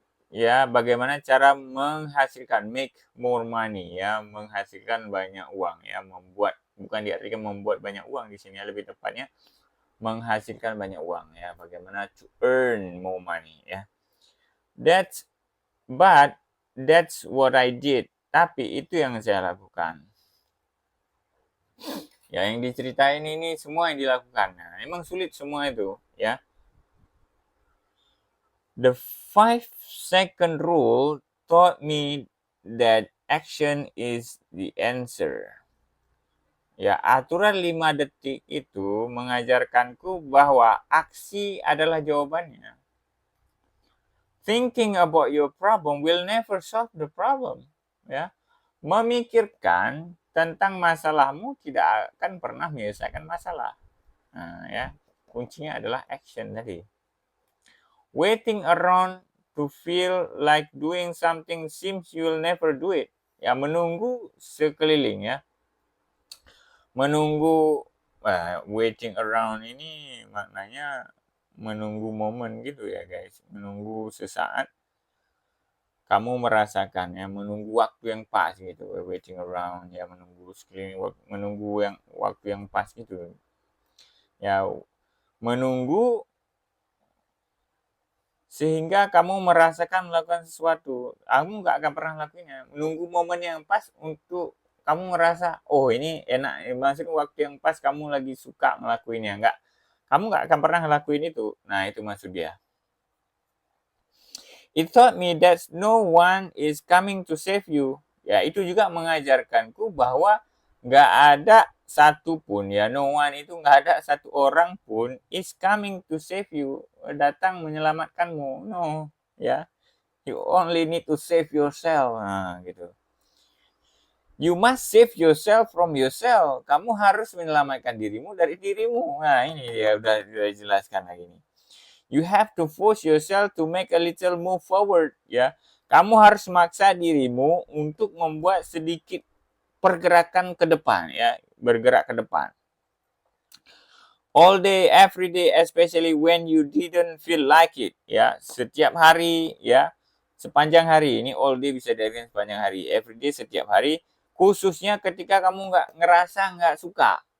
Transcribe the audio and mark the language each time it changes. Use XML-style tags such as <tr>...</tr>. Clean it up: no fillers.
<id>ya, bagaimana cara menghasilkan,</id> <en>make more money</en> <id>ya, menghasilkan banyak uang ya, bukan diartikan membuat banyak uang di sini, lebih tepatnya menghasilkan banyak uang ya, bagaimana</id> <en>to earn more money</en> <id>ya.</id> <en>But that's what I did,</en> <id>tapi itu yang saya lakukan ya, yang diceritain ini semua yang dilakukan. Nah, emang sulit semua itu ya.</id> <en>The 5-second rule taught me that action is the answer.</en> <id>Ya, aturan 5 detik itu mengajarkanku bahwa aksi adalah jawabannya.</id> <en>Thinking about your problem will never solve the problem.</en> <id>Ya, memikirkan tentang masalahmu tidak akan pernah menyelesaikan masalah. Nah, ya, kuncinya adalah action tadi.</id> <en>Waiting around to feel like doing something seems you'll never do it.</en> <id>Ya, menunggu sekeliling ya. Menunggu,</id> <en>waiting around</en> <id>ini maknanya menunggu momen gitu ya guys. Menunggu sesaat kamu merasakan ya, menunggu waktu yang pas gitu,</id> <en>waiting around</en> <id>ya, menunggu sekeliling, menunggu yang waktu yang pas gitu. Ya, menunggu sehingga kamu merasakan melakukan sesuatu, kamu nggak akan pernah lakuinnya. Menunggu momen yang pas untuk kamu ngerasa, oh ini enak, maksudnya waktu yang pas kamu lagi suka ngelakuinnya, kamu nggak akan pernah ngelakuin itu. Nah itu maksud dia.</id> <en>It taught me that no one is coming to save you.</en> <id>Ya, itu juga mengajarkanku bahwa nggak ada satu pun, ya,</id> <en>no one</en> <id>itu nggak ada satu orang pun</id> <en>is coming to save you,</en> <id>datang menyelamatkanmu.</id> <en>No, ya. You only need to save yourself.</en> <id>Nah, gitu.</id> <en>You must save yourself from yourself.</en> <id>Kamu harus menyelamatkan dirimu dari dirimu. Nah, ini dia udah jelaskan lagi nih.</id> <en>You have to force yourself to make a little move forward, ya.</en> <id>Kamu harus maksa dirimu untuk membuat sedikit pergerakan ke depan, ya, bergerak ke depan.</id> <en>All day, every day, especially when you didn't feel like it, ya.</en> <id>Setiap hari, ya. Sepanjang hari, ini</id> <en>all day</en> <id>bisa diartikan sepanjang hari.</id> <en>Every day,</en> <id>setiap hari, khususnya ketika kamu nggak suka.</id>